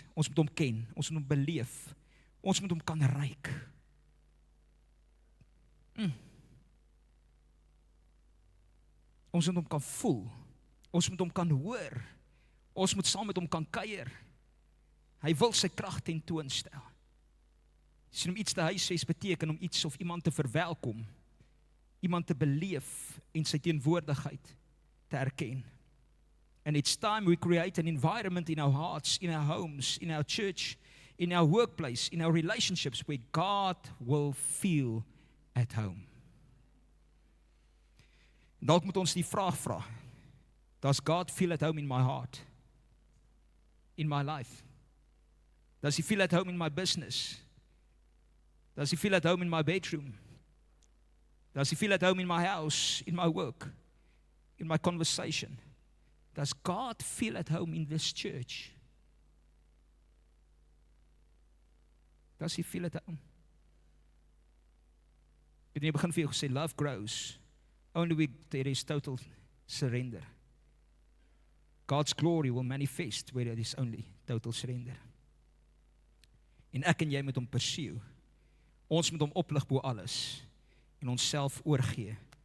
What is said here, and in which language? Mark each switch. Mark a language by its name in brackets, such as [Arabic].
[Afrikaans] Ons moet hom ken, ons moet hom beleef. Ons moet hom kan ruik. Ons moet hom kan voel. Ons moet hom kan hoor. Ons moet saam met hom kan kuier. Hy wil sy krag tentoonstel. Sien, om iets te huisves beteken om iets of iemand te verwelkom, iemand te beleef en sy teenwoordigheid te erken. [English] And it's time we create an environment in our hearts, in our homes, in our church, in our workplace, in our relationships, where God will feel at home. [Afrikaans] Dalk moet ons die vraag vra, [English] does God feel at home in my heart? In my life? Does he feel at home in my business? Does he feel at home in my bedroom? Does he feel at home in my house, in my work, in my conversation? Does God feel at home in this church? Does he feel at home? [Afrikaans] Ek het in die begin vir jou gesê, [English] love grows only when there is total surrender. God's glory will manifest where there is only total surrender. [Afrikaans] En ek en jy moet hom pursue. Ons moet hom oplig bo alles en ons self oorgee.